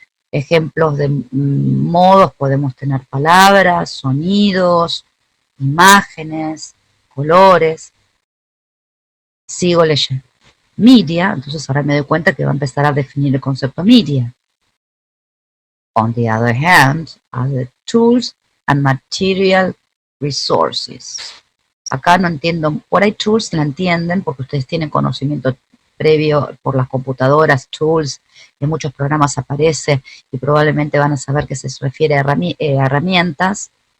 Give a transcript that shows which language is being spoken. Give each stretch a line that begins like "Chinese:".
Spanish: Ejemplos de modos podemos tener palabras, sonidos, imágenes, colores. Sigo leyendo. Media, entonces ahora me doy cuenta que va a empezar a definir el concepto media.
English: On the other hand, are the tools and material resources.
Spanish: Acá no entiendo, por ahí tools la entienden porque ustedes tienen conocimiento previo por las computadoras, tools, en muchos programas aparece y probablemente van a saber que se refiere a herramientas.